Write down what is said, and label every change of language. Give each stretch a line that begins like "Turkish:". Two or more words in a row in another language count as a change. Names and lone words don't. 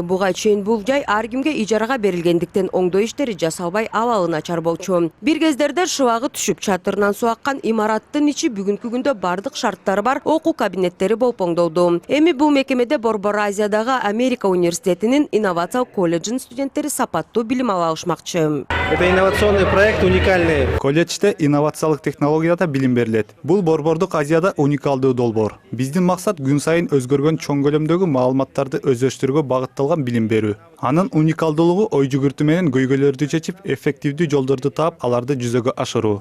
Kyrgyz: Буга чейин бул жай ар кимге ижарага берилгендиктен оңдоо иштери жасалбай абалы начар болчу. Бир кездерде шыбагы түшүп чатырынан суу аккан имараттын ичи бүгүнкү күндө бардык шарттары бар окуу кабинеттери болуп оңдолду. Эми бул мекемеде Борбор Азиядагы Америка университетинин инновациялык колледжинин студенттери сапаттуу билим ала алышмакчы.
Russian: Это инновационный проект, уникальный.
Kyrgyz: Колледжде инновациялык технологияда билим берилет. Бул Борбордук Азияда уникалдуу долбоор. Биздин максат күн сайын өзгөргөн чоң көлөмдөгү маалыматтарды өздөштүрүүгө багытталган билим берүү. Анын уникалдуулугу ой жүгүртүү менен көйгөйлөрдү чечип, эффективдүү жолдорду таап, аларды жүзөгө ашыруу.